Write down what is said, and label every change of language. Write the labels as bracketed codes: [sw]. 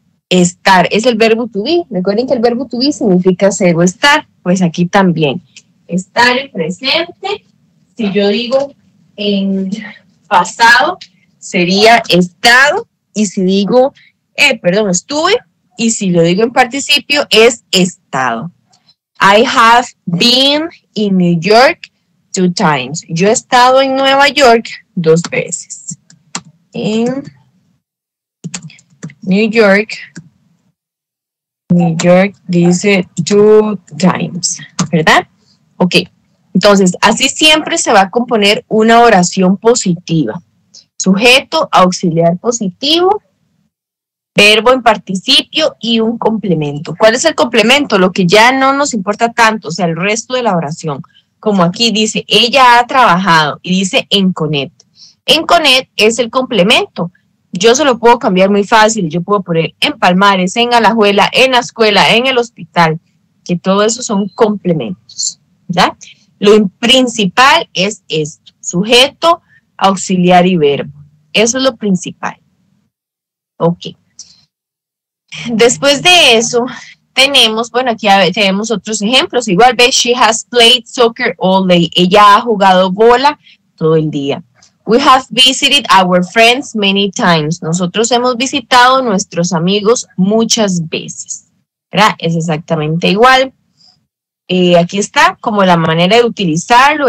[es] Estar, es el verbo to be. Recuerden que el verbo to be significa ser o estar. Pues aquí también. Estar en presente, si yo digo en pasado, sería estado. Y si digo, estuve, y si lo digo en participio, es estado. [en] I have been in New York 2 times. [es] Yo he estado en Nueva York 2 veces. En New York dice [en] 2 times, [es] ¿verdad? Ok, entonces así siempre se va a componer una oración positiva. Sujeto, auxiliar positivo, verbo en participio y un complemento. ¿Cuál es el complemento? Lo que ya no nos importa tanto, o sea, el resto de la oración. Como aquí dice, ella ha trabajado y dice en Conet. En Conet es el complemento. Yo se lo puedo cambiar muy fácil. Yo puedo poner en Palmares, en Alajuela, en la escuela, en el hospital, que todo eso son complementos, ¿verdad? Lo principal es esto, sujeto, auxiliar y verbo. Eso es lo principal. Ok. Después de eso, tenemos, bueno, aquí tenemos otros ejemplos. Igual ves, [en] she has played soccer all day. [es] Ella ha jugado bola todo el día. [en] We have visited our friends many times. [es] Nosotros hemos visitado a nuestros amigos muchas veces, ¿verdad? Es exactamente igual. Aquí está como la manera de utilizarlo.